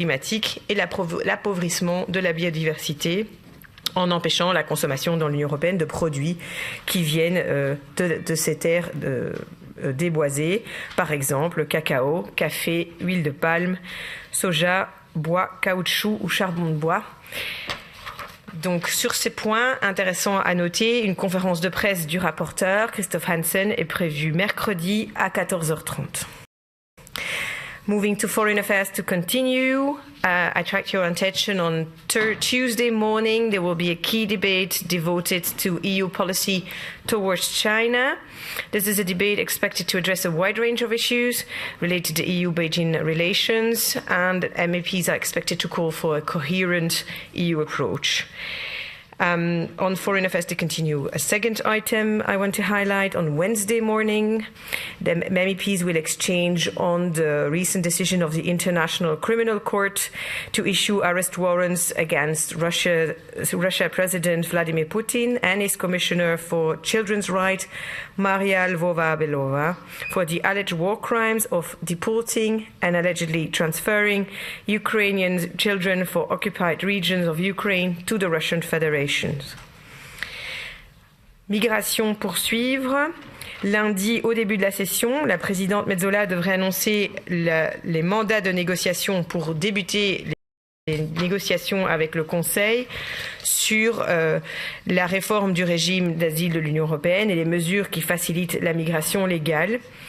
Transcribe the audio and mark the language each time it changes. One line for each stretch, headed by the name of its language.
French: climatique et l'appauvrissement de la biodiversité en empêchant la consommation dans l'Union européenne de produits qui viennent de ces terres déboisées, par exemple cacao, café, huile de palme, soja, bois, caoutchouc ou charbon de bois. Donc sur ces points, intéressant à noter, une conférence de presse du rapporteur Christoph Hansen est prévue mercredi à 14h30.
English: Moving to foreign affairs to continue, I attract your attention on Tuesday morning. There will be a key debate devoted to EU policy towards China. This is a debate expected to address a wide range of issues related to EU-Beijing relations, and MEPs are expected to call for a coherent EU approach. On foreign affairs to continue, a second item I want to highlight on Wednesday morning, the MEPs will exchange on the recent decision of the International Criminal Court to issue arrest warrants against Russia President Vladimir Putin and his Commissioner for Children's Rights, Maria Lvova-Belova, for the alleged war crimes of deporting and allegedly transferring Ukrainian children for occupied regions of Ukraine to the Russian Federation.
French: Migration poursuivre. Lundi, au début de la session, la présidente Metsola devrait annoncer les mandats de négociation pour débuter les négociations avec le Conseil sur la réforme du régime d'asile de l'Union européenne et les mesures qui facilitent la migration légale.